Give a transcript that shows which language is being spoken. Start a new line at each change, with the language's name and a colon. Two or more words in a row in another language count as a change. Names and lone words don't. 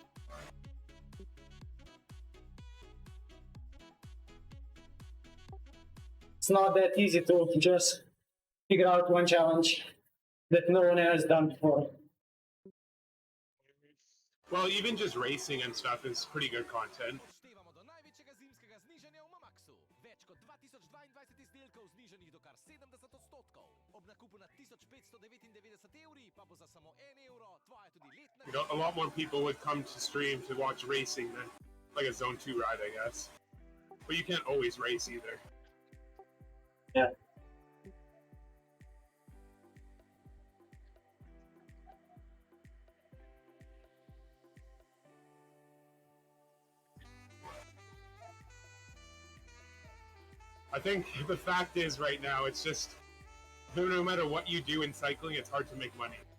English: It's not that easy to just figure out one challenge that no one has done before. Well, even just racing and stuff is pretty good content.
Slovenian: Doštevamo do največjega zimskega znižanja v Mamaxu. Več kot 2022 izdelkov znižanih do kar 70%. Ob nakupu na 1599 evri pa bo za samo 1 evro tvoja tudi letna...
English: You know, a lot more people would come to stream to watch racing than like a Zone 2 ride, I guess. But you can't always race either. Yeah. I think the fact is right now, it's just, no matter what you do in cycling, it's hard to make money.